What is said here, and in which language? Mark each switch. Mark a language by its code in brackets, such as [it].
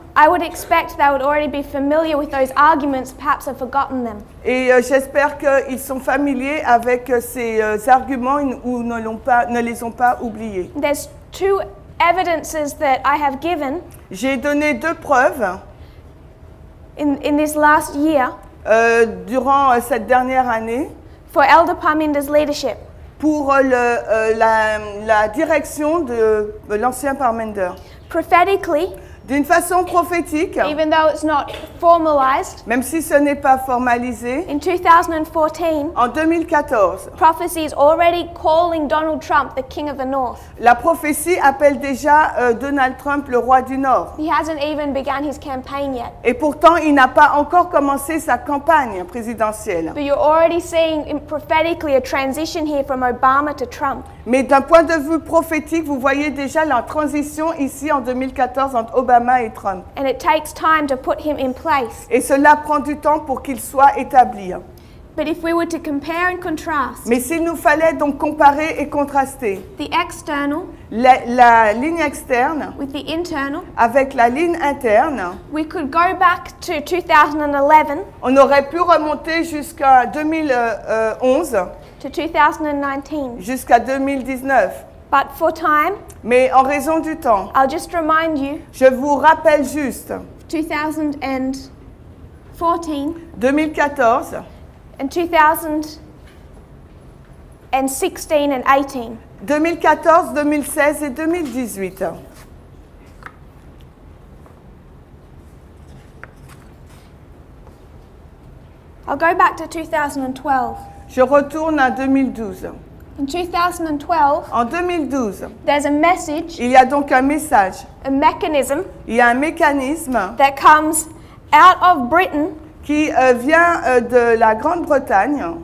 [en] I would expect they would already be familiar with those arguments, perhaps have forgotten them. [fr] et j'espère qu'ils sont familiers avec ces arguments ou ne les ont pas oubliés. [en] There's 2 evidences that I have given [fr] J'ai donné 2 preuves [en] in this last year [fr] durant cette dernière année [en] for Elder Parminder's leadership. [fr] pour la direction de l'ancien Parminder. [en] Prophetically, [fr] D'une façon prophétique, [en] even though it's not formalized, [fr] même si ce n'est pas formalisé, [en] in 2014, [fr] en 2014, [en] prophecy is already calling Donald Trump the King of the North. [fr] la prophétie appelle déjà Donald Trump le roi du Nord. [en] He hasn't even begun his campaign yet. [fr] Et pourtant, il n'a pas encore commencé sa campagne présidentielle. [en] But you're already seeing prophetically a transition here from Obama to Trump. [fr] Mais d'un point de vue prophétique, vous voyez déjà la transition ici en 2014 entre Obama et Trump. [en] And it takes time to put him in place. [fr] Et cela prend du temps pour qu'il soit établi. [en] But if we were to compare and contrast [fr] Mais s'il nous fallait donc comparer et contraster [en] the external [fr] la ligne externe [en] with the internal, [fr] avec la ligne interne, [en] we could go back to 2011 [fr] on aurait pu remonter jusqu'à 2011, [en] to 2019. [fr] jusqu'à 2019. [en] But for time, [fr] Mais en raison du temps, [en] I'll just remind you, [fr] je vous rappelle juste [en] 2014 [fr] 2014, [en] and 2016 and 18. [fr] 2014, 2016 et 2018. [en] I'll go back to 2012. [fr] Je retourne à 2012. [en] In 2012, [fr] En 2012, [en] there's a message, [fr] il y a donc un message, [en] a mechanism [fr] il y a un mécanisme [en] that comes out of Britain [fr] qui vient de la Grande-Bretagne.